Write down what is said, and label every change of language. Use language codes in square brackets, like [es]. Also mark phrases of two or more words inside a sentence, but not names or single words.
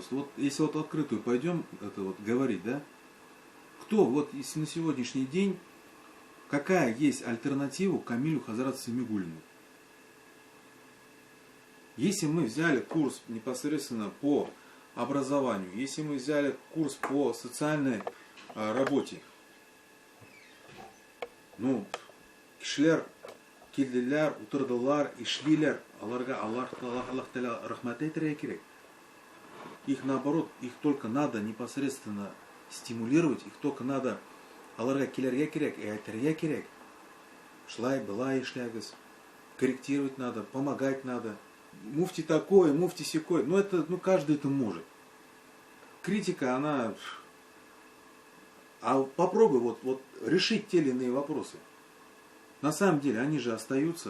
[ru] Вот если вот открытую пойдем говорить, да? Кто если на сегодняшний день, какая есть альтернатива Камилю Хазрату Самигуллину? Если мы взяли курс непосредственно по образованию, если мы взяли курс по социальной работе, [tt] кишлер, килдилер, утырдылар, ишлилер, Аллах Таала рахмат әйтергә кирәк. [ru] Их наоборот, их только надо непосредственно стимулировать, их только надо [tt] аларга килергә кирәк, әйтергә кирәк. Шлай, былай эшләгез, [ru] корректировать надо, помогать надо. Муфти такой, муфти сякой. Каждый это может. Критика, она... А попробуй решить те или иные вопросы. На самом деле, они же остаются.